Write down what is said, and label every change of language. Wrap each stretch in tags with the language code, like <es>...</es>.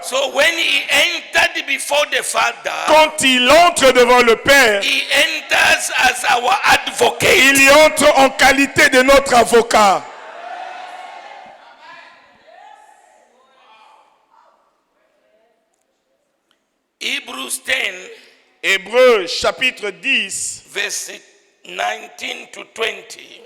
<en>So when he entered before the Father,</en> <fr>Quand il entre devant le Père,</fr> <en>he enters as our advocate.</en> <fr>il y entre en qualité de notre avocat.</fr> <en>Hebrews 10,</en> <fr>Hébreux chapitre 10,</fr> <en>verse 19 to 20.</en>